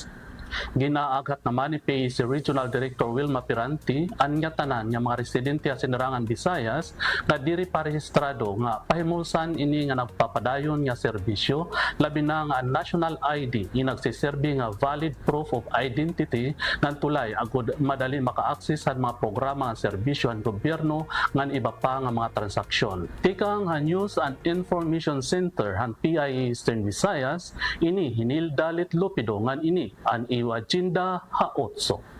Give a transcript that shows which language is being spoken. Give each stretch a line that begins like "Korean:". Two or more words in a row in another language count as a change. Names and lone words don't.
Waray: Ginaagat naman ni PEC Regional Director Wilma Piranti ang tanan nga mga residente sa Sinirangan Visayas na diri parehistrado nga pahimulsan ini nga nagpapadayon nga serbisyo, labi na nga
English: national ID
Waray: inagsiserbi nga
English: valid proof of identity
Waray: ngan tulay agud madali maka-access sa mga programa nga serbisyo ang gobyerno ngan iba pa nga mga transaksyon. Tikang han News and Information Center han PIA Eastern Visayas ini hinildalit lupido ngan ini an agenda ha-8.